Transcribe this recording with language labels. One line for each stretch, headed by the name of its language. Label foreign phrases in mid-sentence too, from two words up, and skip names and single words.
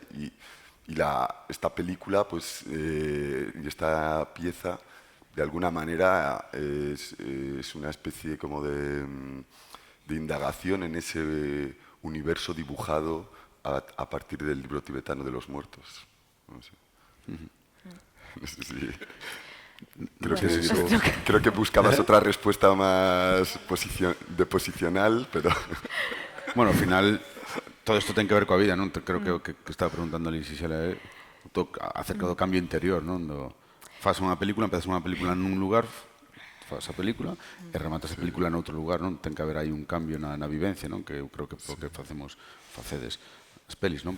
Spanish: Y esta película, pues, y esta pieza, de alguna manera es una especie como de indagación en ese universo dibujado a partir del libro tibetano de los muertos. No sé. No sé si... Creo que buscabas otra respuesta más posicional, pero... Bueno, al final, todo esto
Galician: ten que ver coa vida, non? Creo que estaba preguntándole Xisela acerca do cambio interior, non? Faz unha película, empezas unha película nun lugar, faz a película e rematas a película noutro lugar, non? Ten que haber aí un cambio na vivencia, non? Que eu creo que é o que facedes as pelis, non?